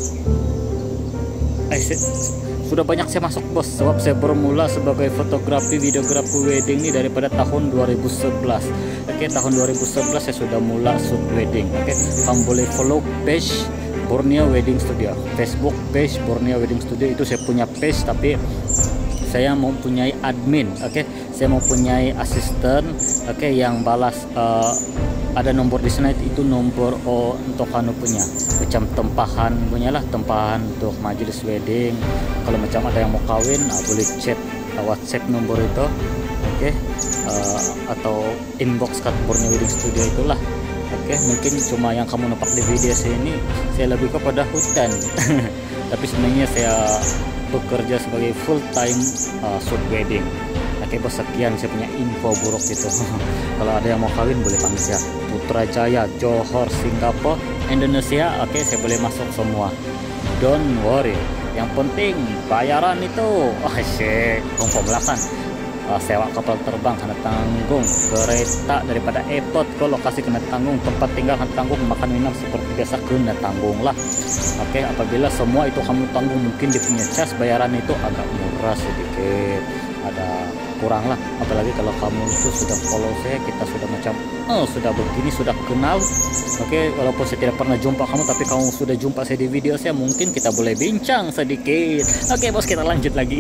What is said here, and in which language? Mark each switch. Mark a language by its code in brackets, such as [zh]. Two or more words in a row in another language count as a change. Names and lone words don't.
[ms] Sudah banyak saya masuk bos, sebab saya bermula sebagai fotografi videografi wedding ini daripada tahun 2011. Oke, tahun 2011 saya sudah mula [en] shoot wedding. [ms] Oke, kamu boleh [en] follow page [ms] Borneo Wedding Studio, [en] Facebook page [ms] Borneo Wedding Studio. Itu saya punya page, tapi saya mempunyai admin. Oke, saya mempunyai asisten. Oke, yang balas ada nomor di sana, itu nomor untuk anu punya, macam tempahan punya lah, tempahan untuk majelis wedding. Kalau macam ada yang mau kawin, boleh chat WhatsApp nomor itu. Oke, atau inbox kat Borneo Wedding Studio itulah. Oke, mungkin cuma yang kamu nampak di video saya ini, saya lebih kepada hutan. Tapi sebenarnya saya bekerja sebagai [en] full time shoot wedding. [ms] Oke bos, sekian saya punya info buruk itu. Kalau ada yang mau kawin boleh panggil saya, Putrajaya, Johor, Singapura, Indonesia. Oke, saya boleh masuk semua, [en] don't worry. [ms] Yang penting bayaran itu asyik pemulakan. Sewa kapal terbang kena tanggung, kereta daripada airport ke lokasi kena tanggung, tempat tinggal kena tanggung, makan minum seperti biasa kena tanggung lah. Oke, apabila semua itu kamu tanggung, mungkin dia punya cas bayaran itu agak murah sedikit, ada kurang lah. Apalagi kalau kamu itu sudah follow saya, kita sudah macam sudah begini, sudah kenal. Oke, walaupun saya tidak pernah jumpa kamu, tapi kamu sudah jumpa saya di video saya, mungkin kita boleh bincang sedikit. Oke bos, kita lanjut lagi.